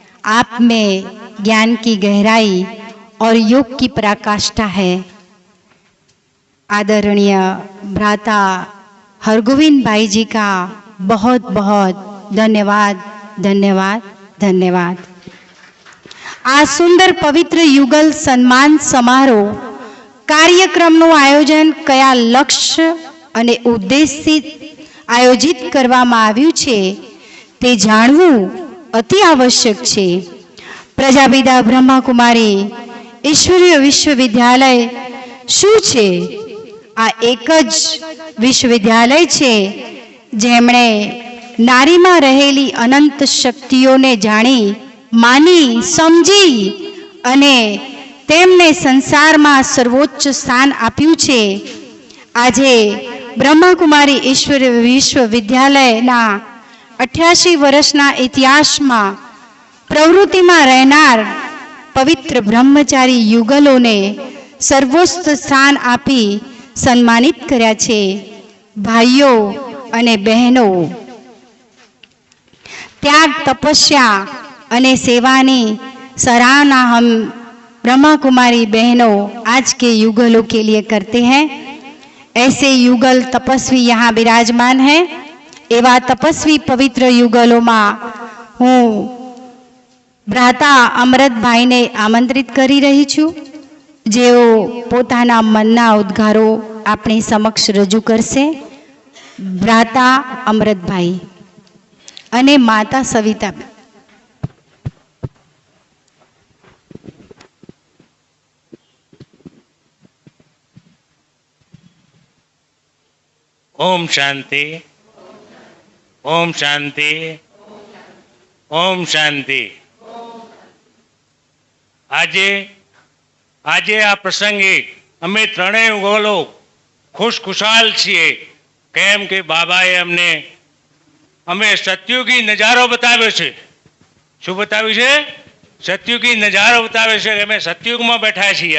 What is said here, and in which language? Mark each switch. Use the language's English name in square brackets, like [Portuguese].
[Hindi] आप में ज्ञान की गहराई और योग की पराकाष्ठा है. आदरणीय भ्राता हरगोविंद भाई जी का बहुत बहुत धन्यवाद, धन्यवाद, धन्यवाद. [Gujarati] આ સુંદર પવિત્ર યુગલ સન્માન સમારોહ કાર્યક્રમનું આયોજન કયા લક્ષ્ય અને ઉદ્દેશથી આયોજિત કરવામાં આવ્યું છે તે જાણવું અતિ આવશ્યક છે. પ્રજાપિતા બ્રહ્માકુમારી ઈશ્વરીય વિશ્વવિદ્યાલય શું છે? આ એક જ વિશ્વવિદ્યાલય છે જેમણે નારીમાં રહેલી અનંત શક્તિઓને જાણી, માની, સમજી અને તેમને સંસારમાં સર્વોચ્ચ સ્થાન આપ્યું છે. આજે બ્રહ્માકુમારી ઈશ્વરીય વિશ્વવિદ્યાલયના 88 વર્ષના ઇતિહાસમાં પ્રવૃત્તિમાં રહેનાર પવિત્ર બ્રહ્મચારી યુગલોને સર્વોચ્ચ સ્થાન આપી સન્માનિત કર્યા છે. ભાઈઓ અને બહેનો, [Hindi] त्याग, तपस्या [Gujarati] અને સેવાની [Hindi] सराहना हम ब्रह्मा कुमारी बहनों आज के युगलों के लिए करते हैं. ऐसे युगल तपस्वी यहाँ विराजमान हैं. [Gujarati] एवा तपस्वी पवित्र युगलों હું ભ્રાતા અમૃતભાઈને આમંત્રિત કરી રહી છું, જેઓ પોતાના મનના ઉદ્ગારો આપણી સમક્ષ રજૂ કરશે. ભ્રાતા અમૃતભાઈ અને માતા સવિતા. [Hindi] ओम शांति, ओम शांति, ओम शांति. [Gujarati] આજે આ પ્રસંગે અમે ત્રણેય ગોલો ખુશખુશાલ છીએ. કેમ કે બાબાએ અમે સતયુગી નજારો બતાવ્યો છે. શું બતાવ્યું છે? સતયુગી નજારો બતાવ્યો છે. અમે સતયુગમાં બેઠા છીએ.